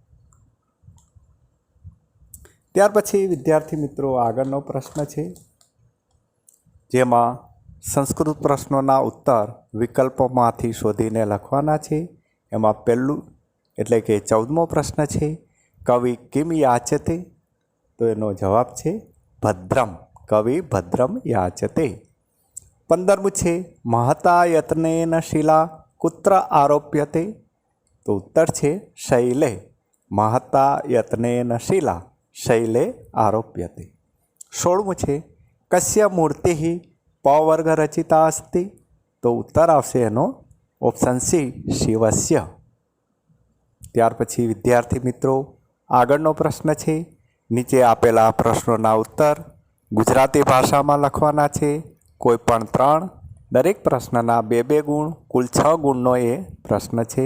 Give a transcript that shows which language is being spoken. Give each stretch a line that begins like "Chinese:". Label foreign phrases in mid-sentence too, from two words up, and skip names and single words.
Gujarati: ત્યાર પછી વિદ્યાર્થી મિત્રો આગળનો પ્રશ્ન છે, જેમાં સંસ્કૃત પ્રશ્નોના ઉત્તર વિકલ્પોમાંથી શોધીને લખવાના છે. એમાં પહેલું એટલે કે 14મો પ્રશ્ન છે
Sanskrit: कवि किम याचते?
Gujarati: તો એનો જવાબ છે ભદ્રમ.
Sanskrit: कवि भद्रम याचते.
Gujarati: 15મું છે
Sanskrit: महता यत्नेन शिला कुत्र आरोप्यते?
Gujarati: તો ઉત્તર છે शैले।
Sanskrit: महता यत्नेन शिला शैले आरोप्यते।
Gujarati: 16મું છે
Sanskrit: कस्य मूर्ति पवर्ग रचिता अस्ति?
Gujarati: તો ઉત્તર આવશે એનો ઓપ્શન સી શિવસ્ય। ત્યાર પછી વિદ્યાર્થી મિત્રો આગળનો પ્રશ્ન છે, નીચે આપેલા પ્રશ્નોના ઉત્તર ગુજરાતી ભાષામાં લખવાના છે, કોઈ પણ 3, દરેક પ્રશ્નના 2-2 ગુણ, કુલ 6 ગુણનો એ પ્રશ્ન છે।